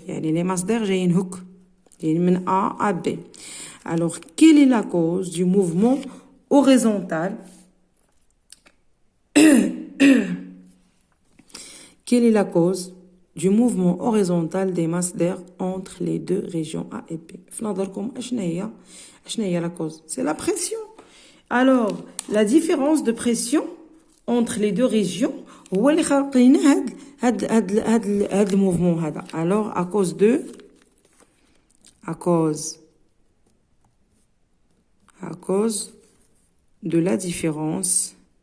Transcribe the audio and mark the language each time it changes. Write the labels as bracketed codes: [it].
[ar] يعني [fr] les masses d'air [ar] جايين هوك، يعني من A à B. [fr] Alors quelle est la cause du mouvement horizontal? Quelle est la cause du mouvement horizontal des masses d'air entre les deux régions A et B? [ar] في نظركم اشنا هي [fr] la cause? C'est la pression. Alors la différence de pression entre les deux régions [ar] هو اللي خلق لنا هاد الموفمون هذا. [fr] Alors à cause de la différence